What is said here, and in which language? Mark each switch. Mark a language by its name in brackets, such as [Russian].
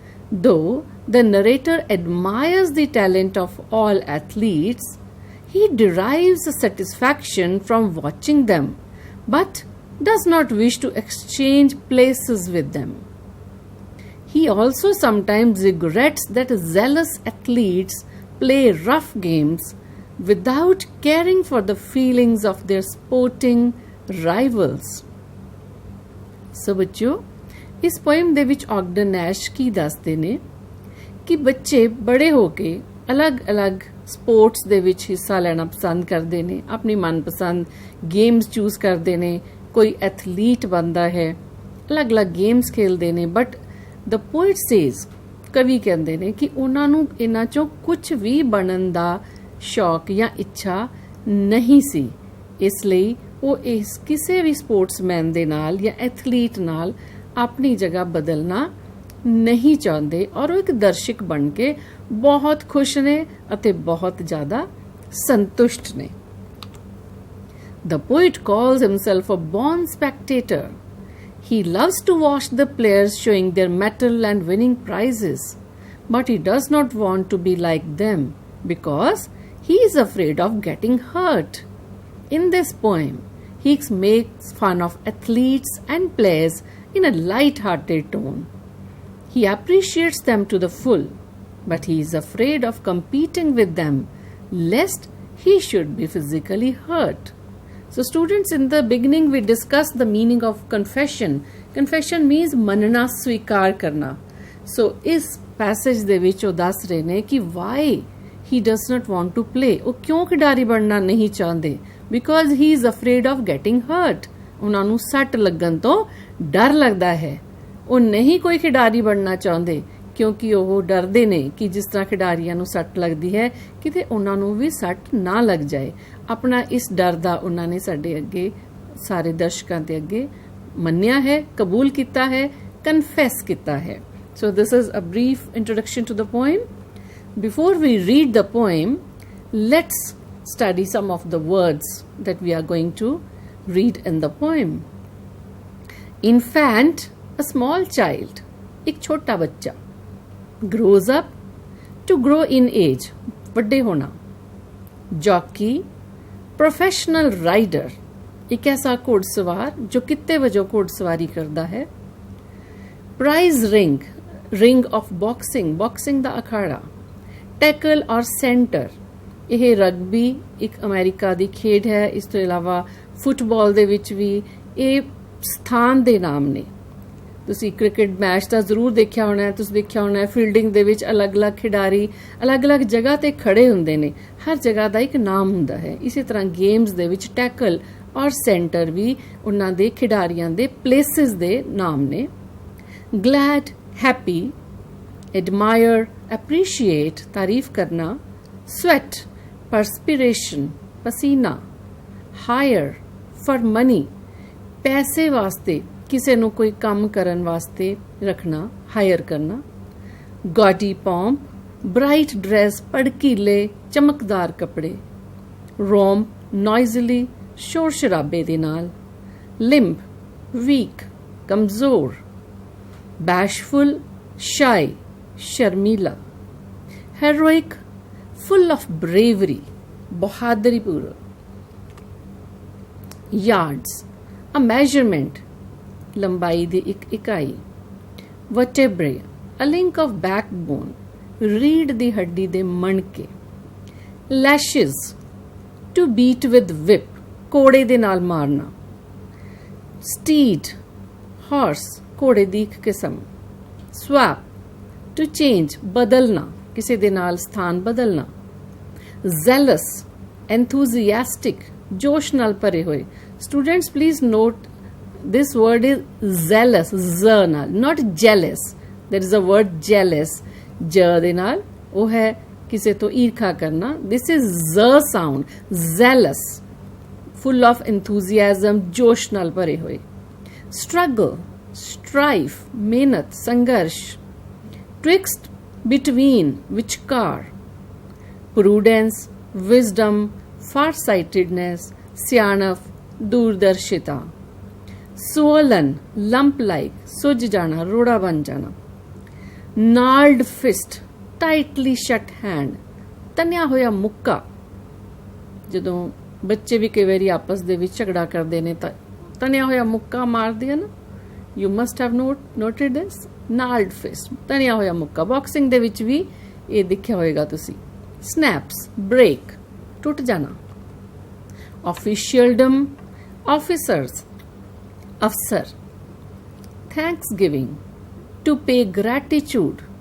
[English] Though the narrator admires the talent of all athletes, he derives a satisfaction from watching them, but does not wish to exchange places with them. He also sometimes regrets that zealous athletes play rough games without caring for the feelings of their sporting rivals. So [Punjabi] ਬੱਚਿਓ, ਇਸ poem ਦੇ ਵਿੱਚ ਆਗਡਨ ਨੈਸ਼ ਕੀ ਦੱਸਦੇ ਨੇ ਕਿ ਬੱਚੇ ਬੜੇ ਹੋ ਕੇ ਅਲੱਗ-ਅਲੱਗ ਸਪੋਰਟਸ ਦੇ ਵਿੱਚ ਹਿੱਸਾ ਲੈਣਾ ਪਸੰਦ ਕਰਦੇ ਨੇ, ਆਪਣੀ ਮਨਪਸੰਦ ਗੇਮਸ ਚੂਜ਼ ਕਰਦੇ ਨੇ, ਕੋਈ ਐਥਲੀਟ ਬਣਦਾ ਹੈ, ਅਲੱਗ-ਅਲੱਗ ਗੇਮਸ ਖੇਲਦੇ ਨੇ। [English] but the poet says, [Punjabi] ਕਵੀ ਕਹਿੰਦੇ ਨੇ ਕਿ ਉਹਨਾਂ ਨੂੰ ਇਹਨਾਂ ਚੋਂ ਕੁਝ ਵੀ ਬਣਨ ਦਾ ਸ਼ੌਕ ਜਾਂ ਇੱਛਾ ਨਹੀਂ ਸੀ, ਇਸ ਲਈ ਉਹ ਇਸ ਕਿਸੇ ਵੀ ਸਪੋਰਟਸਮੈਨ ਦੇ ਨਾਲ ਜਾਂ ਐਥਲੀਟ ਨਾਲ ਆਪਣੀ ਜਗ੍ਹਾ ਬਦਲਣਾ ਨਹੀਂ ਚਾਹੁੰਦੇ ਔਰ ਉਹ ਇੱਕ ਦਰਸ਼ਕ ਬਣ ਕੇ ਬਹੁਤ ਖੁਸ਼ ਨੇ ਅਤੇ ਬਹੁਤ ਜ਼ਿਆਦਾ ਸੰਤੁਸ਼ਟ ਨੇ। [English] The poet calls himself a born spectator. He loves to watch the players showing their mettle and winning prizes, but he does not want to be like them because he is afraid of getting hurt. In this poem, he makes fun of athletes and players in a light-hearted tone. He appreciates them to the full, but he is afraid of competing with them, lest he should be physically hurt. So students, in the beginning we discussed the meaning of confession. Confession means [Punjabi] manna, swikar karna. [English] So is passage [Punjabi] ਦੇ ਵਿੱਚ ਉਹ ਦੱਸ ਰਹੇ ਨੇ ਕਿ [English] why he does not want to play. ਉਹ ਕਿਉਂ ਖਿਡਾਰੀ ਬਣਨਾ ਨਹੀਂ ਚਾਹੁੰਦੇ? Because he is afraid of getting hurt. [Punjabi] ਉਹਨਾਂ ਨੂੰ ਸੱਟ ਲੱਗਣ ਤੋਂ ਡਰ ਲੱਗਦਾ ਹੈ। ਉਹ ਨਹੀਂ ਕੋਈ ਖਿਡਾਰੀ ਬਣਨਾ ਚਾਹੁੰਦੇ ਕਿਉਂਕਿ ਉਹ ਡਰਦੇ ਨੇ ਕਿ ਜਿਸ ਤਰ੍ਹਾਂ ਖਿਡਾਰੀਆਂ ਨੂੰ ਸੱਟ ਲੱਗਦੀ ਹੈ ਕਿਤੇ ਉਹਨਾਂ ਨੂੰ ਵੀ ਸੱਟ ਨਾ ਲੱਗ ਜਾਏ। ਆਪਣਾ ਇਸ ਡਰ ਦਾ ਉਹਨਾਂ ਨੇ ਸਾਡੇ ਅੱਗੇ ਸਾਰੇ ਦਰਸ਼ਕਾਂ ਦੇ ਅੱਗੇ ਮੰਨਿਆ ਹੈ, ਕਬੂਲ ਕੀਤਾ ਹੈ, ਕਨਫੈਸ ਕੀਤਾ ਹੈ। [English] So this is a brief introduction to the poem. Before we read the poem, let's study some of the words that we are going to read in the poem. Infant, a small child, [Hindi] एक छोटा बच्चा, [English] grows up, to grow in age, [Punjabi] ਵੱਡੇ [Hindi] होना, [English] jockey, professional rider, [Hindi] एक ऐसा घोड़सवार जो कित्ते वजों घोड़सवारी करता है, [English] prize ring, ring of boxing, boxing [Punjabi] ਦਾ ਅਖਾੜਾ, [English] tackle [Hindi] और [English] center, [Punjabi] ਇਹ ਰਗਬੀ ਇੱਕ ਅਮਰੀਕਾ ਦੀ ਖੇਡ ਹੈ। ਇਸ ਤੋਂ ਇਲਾਵਾ ਫੁੱਟਬਾਲ ਦੇ ਵਿੱਚ ਵੀ ਇਹ ਸਥਾਨ ਦੇ ਨਾਮ ਨੇ। ਤੁਸੀਂ ਕ੍ਰਿਕਟ ਮੈਚ ਤਾਂ ਜ਼ਰੂਰ ਦੇਖਿਆ ਹੋਣਾ ਹੈ, ਤੁਸੀਂ ਦੇਖਿਆ ਹੋਣਾ ਹੈ ਫੀਲਡਿੰਗ ਦੇ ਵਿੱਚ ਅਲੱਗ-ਅਲੱਗ ਖਿਡਾਰੀ ਅਲੱਗ-ਅਲੱਗ ਜਗ੍ਹਾ ਤੇ ਖੜੇ ਹੁੰਦੇ ਨੇ, ਹਰ ਜਗ੍ਹਾ ਦਾ ਇੱਕ ਨਾਮ ਹੁੰਦਾ ਹੈ। ਇਸੇ ਤਰ੍ਹਾਂ ਗੇਮਸ ਦੇ ਵਿੱਚ ਟੈਕਲ ਔਰ ਸੈਂਟਰ ਵੀ ਉਹਨਾਂ ਦੇ ਖਿਡਾਰੀਆਂ ਦੇ ਪਲੇਸਿਸ ਦੇ ਨਾਮ ਨੇ। [English] glad, happy, admire, appreciate, [Punjabi] ਤਾਰੀਫ ਕਰਨਾ, [English] sweat, perspiration, [Punjabi] ਪਸੀਨਾ, [English] hire, for money, [Punjabi] ਪੈਸੇ ਵਾਸਤੇ, ਕਿਸੇ ਨੂੰ ਕੋਈ ਕੰਮ ਕਰਨ ਵਾਸਤੇ ਰੱਖਣਾ, ਹਾਇਰ ਕਰਨਾ। [English] gaudy pomp, bright dress, [Punjabi] ਭੜਕੀਲੇ ਚਮਕਦਾਰ ਕੱਪੜੇ। [English] romp, noisily, [Punjabi] ਸ਼ੋਰ ਸ਼ਰਾਬੇ ਦੇ ਨਾਲ। [English] limp, weak, [Punjabi] ਕਮਜ਼ੋਰ। [English] bashful, shy, [Punjabi] Sharmila. [English] heroic, full of bravery, [Punjabi] ਬਹਾਦਰੀ ਪੂਰਵਕ। [English] yards, a measurement, [Punjabi] ਲੰਬਾਈ ਦੀ ਇੱਕ ਇਕਾਈ। [English] vertebrae, a link of backbone, [Punjabi] ਰੀੜ ਦੀ ਹੱਡੀ ਦੇ ਮਣਕੇ। [English] lashes, to beat with whip, [Punjabi] ਕੋੜੇ ਦੇ ਨਾਲ ਮਾਰਨਾ। [English] steed, horse, [Punjabi] ਘੋੜੇ ਦੀ ਇੱਕ ਕਿਸਮ। [English] swap, to change, [Punjabi] ਬਦਲਣਾ, ਕਿਸੇ ਦੇ ਨਾਲ ਸਥਾਨ ਬਦਲਣਾ। [English] zealous, enthusiastic, [Punjabi] ਜੋਸ਼ ਨਾਲ ਭਰੇ ਹੋਏ। [English] students, please note this word is zealous, z [Punjabi] ਨਾਲ, [English] not jealous. there is a word jealous, [Punjabi] j ਦੇ ਨਾਲ, ਉਹ ਹੈ ਕਿਸੇ ਤੋਂ ਈਰਖਾ ਕਰਨਾ। [English] this is z sound, zealous, full of enthusiasm, [Punjabi] ਜੋਸ਼ ਨਾਲ ਭਰੇ ਹੋਏ। [English] struggle, strife, [Punjabi] ਮਿਹਨਤ, ਸੰਘਰਸ਼। [English] twixt, between, [Punjabi] ਵਿਚਕਾਰ। [English] prudence, wisdom, farsightedness, [Punjabi] ਸਿਆਣਪ, ਦੂਰਦਰਸ਼ਿਤਾ। [English] swollen, lump like, [Punjabi] ਸੁੱਜ ਜਾਣਾ, ਰੋੜਾ ਬਣ ਜਾਣਾ। [English] gnarled fist, tightly shut hand, [Punjabi] ਤਨਿਆ ਹੋਇਆ ਮੁੱਕਾ। ਜਦੋਂ ਬੱਚੇ ਵੀ ਕਈ ਵਾਰੀ ਆਪਸ ਦੇ ਵਿੱਚ ਝਗੜਾ ਕਰਦੇ ਨੇ ਤਾਂ ਤਨਿਆ ਹੋਇਆ ਮੁੱਕਾ ਮਾਰਦੇ ਹਨ। [English] you must have noted this, gnarled fist, [Punjabi] ਤਨਿਆ ਹੋਇਆ ਮੁੱਕਾ। ਬਾਕਸਿੰਗ ਦੇ ਵਿੱਚ ਵੀ ਇਹ ਦੇਖਿਆ ਹੋਏਗਾ ਤੁਸੀਂ। [English] snaps, break, [Punjabi] ਟੁੱਟ ਜਾਣਾ। [English] officialdom, officers, [Punjabi] ਅਫਸਰ। [English] thanksgiving, to pay gratitude,